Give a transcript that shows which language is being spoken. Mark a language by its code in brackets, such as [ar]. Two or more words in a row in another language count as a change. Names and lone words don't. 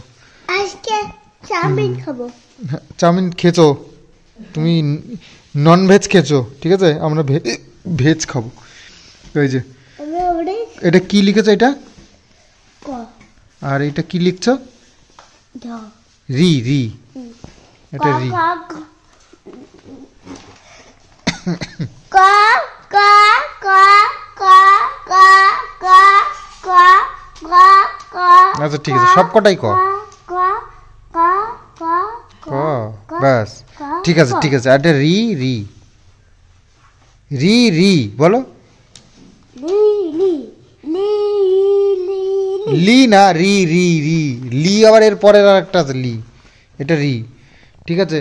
[bn] আজকে চাউমিন খাবো। চাউমিন খেয়েছো তুমি, [en] non veg [bn] খেয়েছো, ঠিক আছে, আমরা ভেজ খাবো। তো এই যে আমরা ওরে এটা কি লিখেছো এটা, ক আর এটা কি লিখছো, ড রি রি, ক এটা রি। ক ক ক ক ক ক ক ক ক আচ্ছা ঠিক আছে, সব কটাই ক ক ক ক ক ব্যাস, ঠিক আছে ঠিক আছে। আর এটা রি রি রি রি বলো, লি লি লি লি লি না রি রি রি, লি আবার এর পরের আর একটা আছে লি, এটা রি, ঠিক আছে।